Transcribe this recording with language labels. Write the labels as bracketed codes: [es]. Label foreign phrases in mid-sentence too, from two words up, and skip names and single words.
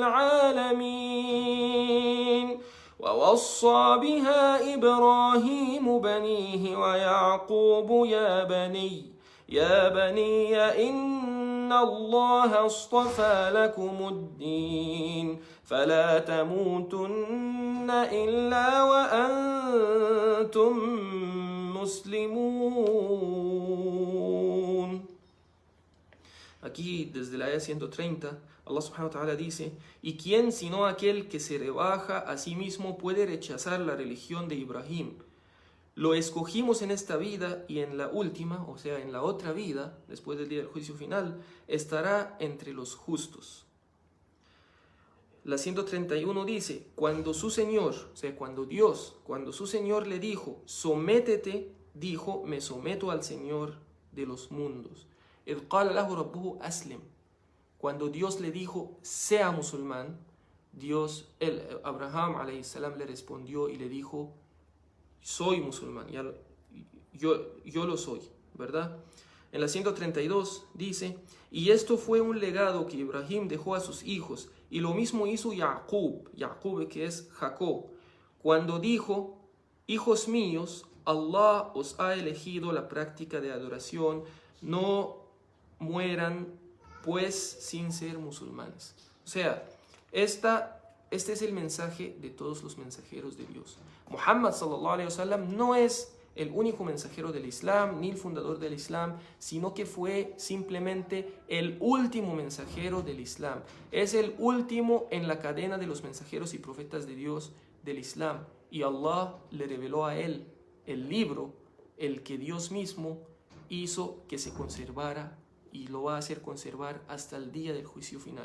[ar] العالمين ووصى بها إبراهيم بنيه ويعقوب يا بني إن الله اصطفى لكم الدين فلا تموتن إلا وأنتم مسلمون. [es] Aquí desde la aya 130 Allah [ar] سبحانه وتعالى [es] dice: ¿Y quién sino aquel que se rebaja a sí mismo puede rechazar la religión de Ibrahim? Lo escogimos en esta vida y en la última, o sea, en la otra vida, después del día del juicio final, estará entre los justos. La 131 dice: cuando su Señor, o sea, cuando su Señor le dijo, sométete, dijo, me someto al Señor de los mundos. [ar] إذ قال له ربه أسلم. [es] Cuando Dios le dijo, sea musulmán, Abraham [ar] عليه السلام [es] le respondió y le dijo, soy musulmán, yo lo soy, ¿verdad? En la 132 dice: y esto fue un legado que Ibrahim dejó a sus hijos, y lo mismo hizo Jacob, que es Jacob, cuando dijo: hijos míos, Allah os ha elegido la práctica de adoración, no mueran pues sin ser musulmanes. O sea, este es el mensaje de todos los mensajeros de Dios. Muhammad [ar] صلى الله عليه وسلم [es] no es el único mensajero del Islam ni el fundador del Islam, sino que fue simplemente el último mensajero del Islam. Es el último en la cadena de los mensajeros y profetas de Dios del Islam, y Allah le reveló a él el libro, el que Dios mismo hizo que se conservara y lo va a hacer conservar hasta el día del juicio final.